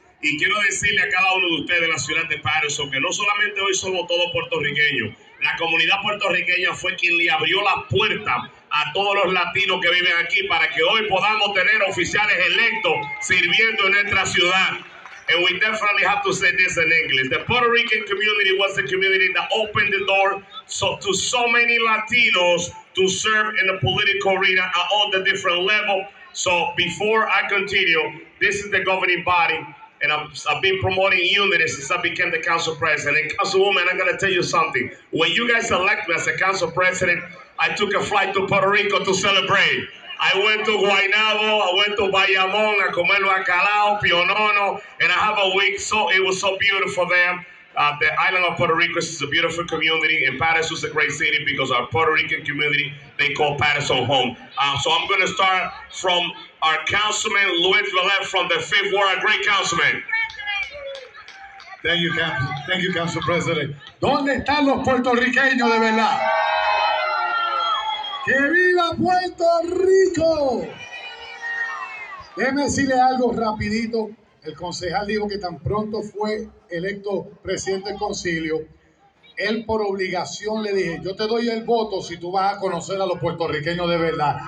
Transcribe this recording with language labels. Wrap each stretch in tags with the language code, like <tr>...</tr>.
<es>Y quiero decirle a cada uno de ustedes de la ciudad de Paterson que no solamente hoy somos todos puertorriqueños. La comunidad puertorriqueña fue quien le abrió la puerta a todos los latinos que viven aquí para que hoy podamos tener oficiales electos sirviendo en nuestra ciudad.</es> <en>And we definitely have to say this in English. The Puerto Rican community was the community that opened the door to so many Latinos to serve in the political arena at all the different levels. So before I continue, this is the governing body, and I've been promoting unity since I became the council president. And Councilwoman, I'm going to tell you something. When you guys elect me as a council president, I took a flight to Puerto Rico to celebrate. I went to Guaynabo, I went to Bayamon,</en> <es>a comer bacalao, pionono,</es> <en>and I have a week. So it was so beautiful there. The island of Puerto Rico is a beautiful community, and Paterson is a great city because our Puerto Rican community, they call Paterson home. So I'm going to start from our councilman, Luis Velez from the 5th Ward, a great councilman. Thank you, Council President.</en> <es>¿Dónde están los puertorriqueños de verdad? ¡Que viva Puerto Rico! Déjeme decirle algo rapidito. El concejal dijo que tan pronto fue electo presidente del concilio, él por obligación le dije, yo te doy el voto si tú vas a conocer a los puertorriqueños de verdad.</es>